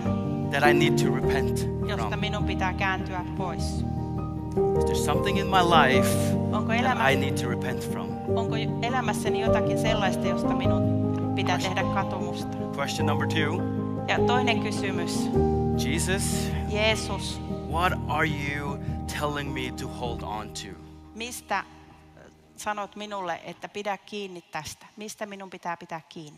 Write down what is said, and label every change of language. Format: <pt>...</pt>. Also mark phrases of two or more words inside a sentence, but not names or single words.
<en>that I need to repent</en> <fi>josta</fi> <en>from?</en> <fi>minun pitää kääntyä pois?</fi> <en>Is there something in my life</en> <fi>Onko</fi> <en>that I need to repent from?</en> <fi>Onko elämässäni jotakin sellaista, josta minun pitää tehdä katumusta?</fi> <en>Question number 2.</en> <fi>Ja toinen kysymys.</fi> <en>Jesus,</en> <fi>Jeesus,</fi> <en>what are you telling me to hold on to?</en> <fi>mistä sanot minulle, että pidä kiinni tästä? Mistä minun pitää pitää kiinni?</fi>